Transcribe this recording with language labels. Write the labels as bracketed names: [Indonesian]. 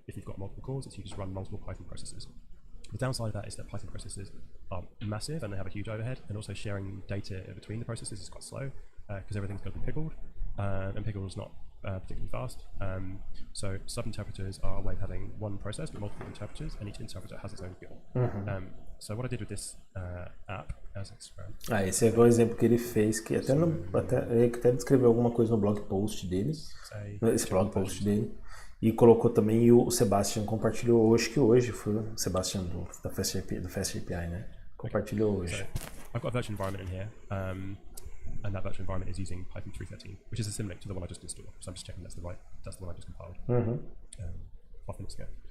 [English] If you've got multiple cores, it's you just run multiple Python processes. The downside of that is that Python processes are massive and they have a huge overhead, and also sharing data between the processes is quite slow because everything's got to be pickled, and pickled is not particularly fast. So sub-interpreters are a way of having one process with multiple interpreters, and each interpreter has its own GIL. So what I did with this app as an experiment. [Portuguese] Esse é o exemplo que ele fez, que até ele até descreveu alguma coisa no blog post dele, esse blog post dele, e colocou também, e o Sebastian compartilhou hoje, que hoje foi o Sebastian do Fast API, né? Compartilhou hoje. [English] So I've got a virtual environment in here, and that virtual environment is using Python 3.13, which is a symlink to the one I just installed. So I'm just checking that's the one I just compiled 5 minutes ago.